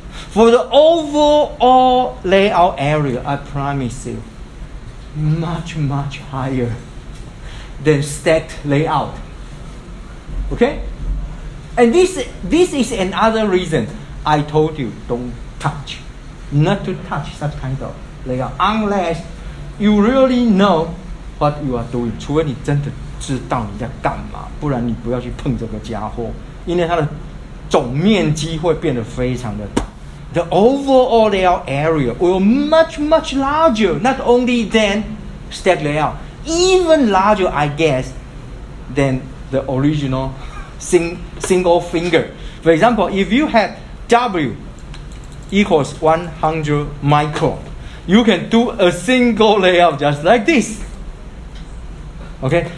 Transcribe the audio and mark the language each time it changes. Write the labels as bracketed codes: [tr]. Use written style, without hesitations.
[en] For the overall layout area, I promise you, much higher than stacked layout. Okay? And this is another reason I told you don't touch. Not to touch such kind of layout unless you really know what you are doing. [zh] 除非你真的知道你在干嘛，不然你不要去碰这个家伙，因为它的总面积会变得非常的大。 [en] The overall layout area will much larger, not only than stack layout, even larger, I guess, than the original single finger. For example, if you have W equals 100 micron, you can do a single layout just like this. Okay?